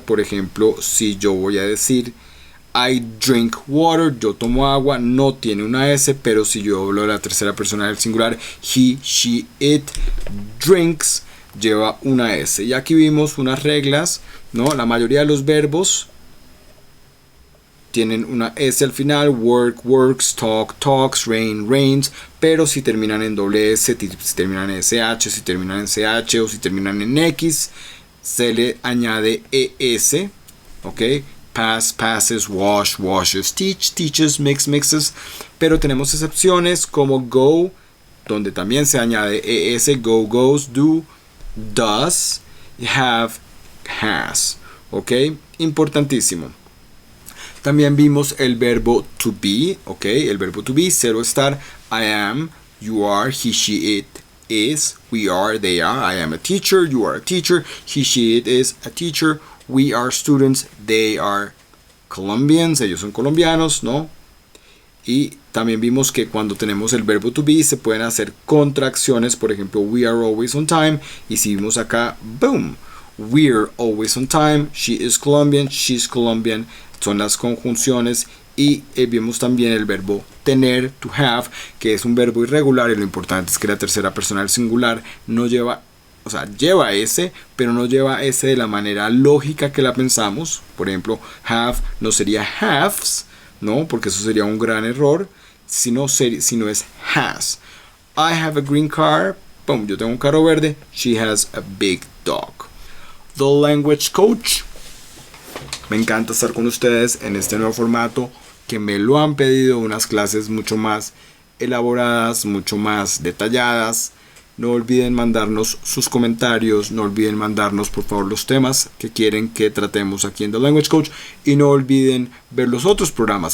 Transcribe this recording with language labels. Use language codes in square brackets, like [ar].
[es] Por ejemplo, si yo voy a decir [en] I drink water, [es] yo tomo agua, no tiene una S, pero si yo hablo de la tercera persona del singular, [en] he, she, it drinks, [es] lleva una S. Y aquí vimos unas reglas, ¿no? La mayoría de los verbos tienen una S al final. [en] Work, works, talk, talks, rain, rains. [es] Pero si terminan en doble S, si terminan en SH, si terminan en CH o si terminan en X, se le añade ES. ¿Ok? [en] Pass, passes, wash, washes, teach, teaches, mix, mixes. [es] Pero tenemos excepciones como go, donde también se añade ES. [en] Go, goes, do, does, have, has. ¿Ok? [es] Importantísimo. También vimos el verbo to be. ¿Ok? El verbo to be, 0 estar. [en] I am, you are, he, she, it is, we are, they are. I am a teacher, you are a teacher, he, she, it is a teacher. We are students, they are Colombians, [es] ellos son colombianos, [en] ¿no? [es] Y también vimos que cuando tenemos el verbo to be se pueden hacer contracciones, por ejemplo, [en] we are always on time. [es] Y si vimos acá, [en] boom, we're always on time, she is Colombian, she's Colombian, [es] son las conjunciones. Y vimos también el verbo tener, to have, que es un verbo irregular, y lo importante es que la tercera persona del singular no lleva, o sea, lleva S, pero no lleva S de la manera lógica que la pensamos. Por ejemplo, have no sería haves, ¿no? Porque eso sería un gran error, sino es has. [en] I have a green car, boom, [es] yo tengo un carro verde, [en] she has a big dog. The Language Coach. [es] Me encanta estar con ustedes en este nuevo formato que me lo han pedido, unas clases mucho más elaboradas, mucho más detalladas. No olviden mandarnos sus comentarios, no olviden mandarnos por favor los temas que quieren que tratemos aquí en The Language Coach y no olviden ver los otros programas.